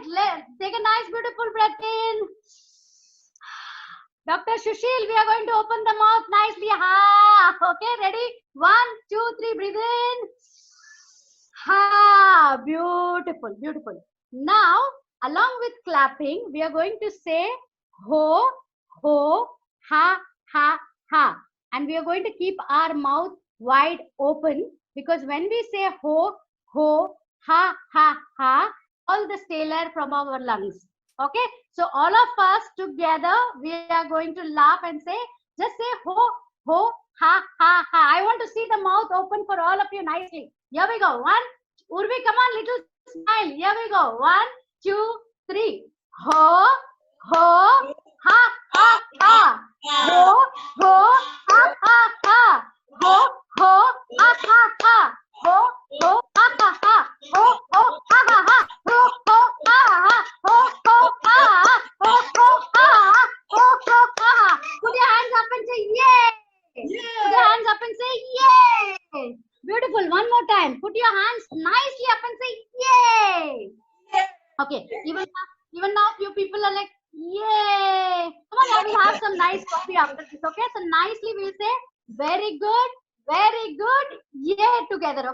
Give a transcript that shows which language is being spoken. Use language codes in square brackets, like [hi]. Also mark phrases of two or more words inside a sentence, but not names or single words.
[en] Take a nice, beautiful breath in. Dr. Shushil, we are going to open the mouth nicely. Okay, ready? 1, 2, 3, breathe in. Beautiful, beautiful. Now, along with clapping, we are going to say ho, ho, ha, ha, ha. And we are going to keep our mouth wide open, because when we say ho, ho, ha, ha, ha, all the stale air from our lungs. Okay, so all of us together, we are going to laugh and say, just say ho, ho, ha, ha, ha. I want to see the mouth open for all of you nicely. Here we go. 1, Urvi, come on, little smile. Here we go. 1, 2, 3. Ho, ho, ha, ha, ha. Ho, ho, ha, ha, ha. Ho, ho, ha, ha, ha. Ho, ho, ha, ha, ha. Ho, ho, ha, ha, ha. Ho, ho, ha, ha, ha. Ho, ho, ha, ha, ha. Ho, ho, ha, ha, ha. Ho, ho, ha, ha. Put your hands up and say yay. Put your hands up and say yay. Beautiful. One more time. Put your hands nicely up and say yay. Okay, even now few people are like, yay! Come on, we'll have some nice coffee after this. Okay, so nicely we'll say very good, yay together.